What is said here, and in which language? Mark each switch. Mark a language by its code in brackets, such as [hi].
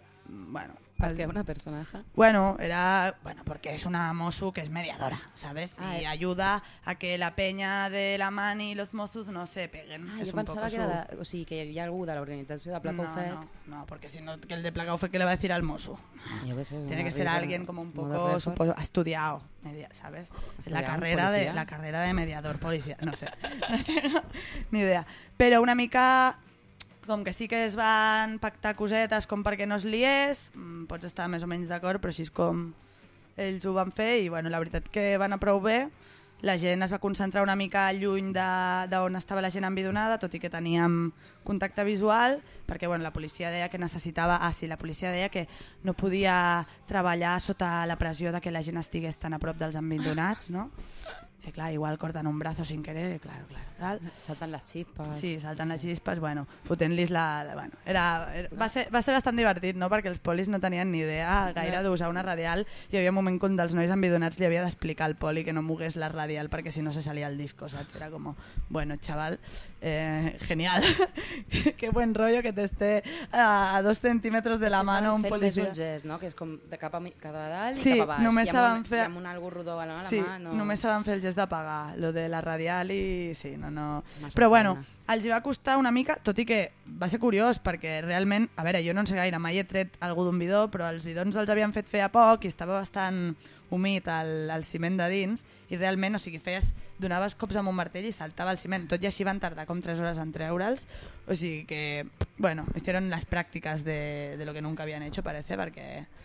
[ca] Bueno, per què una personatge? Bueno, era, bueno, perquè és una mosso que és mediadora, ¿sabes? I ajuda a que la penya de la Mani i els mossos [es] no se peguen. [ca] Ah, jo pensava que era, o sigui, que hi havia algú de l'organització de Pla Caufec. No, perquè si no, que el de Pla Caufec [es] que le va a decir al mosso. [ca] Jo que sé, [es] tiene que ser alguien como un poco, supongo, ha estudiado, ¿sabes? La carrera de mediador policía, no sé. Ni idea. [ca] Però una mica com que sí que es van pactar cosetes com perquè no es liés, pots estar més o menys d'acord, però així és com ells ho van fer i bueno, la veritat que va anar prou bé. La gent es va concentrar una mica lluny d'on estava la gent envidonada, tot i que teníem contacte visual, perquè bueno, la policia deia que necessitava... Ah, sí, la policia deia que no podia treballar sota la pressió de que la gent estigués tan a prop dels envidonats, no? [es] Y claro, igual cortan un brazo sin querer, claro. Tal. Saltan las chispas. Sí, saltan sí. Las chispas, [ca] bueno, fotent-lis bueno, va ser bastant divertit, no? Perquè els polis no tenien ni idea gaire d'usar una radial. Hi havia un moment que un dels nois envidonats li havia d'explicar al poli que no mogués la radial perquè si no [es] se salia el disco, [ca] saps? Era com, bueno, chaval, genial. [es] Qué buen rollo que te esté a dos centímetres de la mano un policia. [ca] Fer més un gest, no? Que és com de cap a dalt sí, i cap a baix. Sí, només saben fer... Amb un algú rodó a la sí, mà, no? Sí, només saben fer el gest d'apagar, lo de la radial i sí, no. Però bueno, els va costar una mica, tot i que va ser curiós perquè realment, a veure, jo no en sé gaire, mai he tret algú d'un bidó, però els bidons els havien fet fer a poc i estava bastant humit el ciment de dins i realment, o sigui, donaves cops amb un martell i saltava el ciment, tot i així van tardar com 3 hores en treure'ls, o sigui que, bueno, hicieron les pràctiques [es] de lo que nunca habían hecho, parece, [ca] perquè...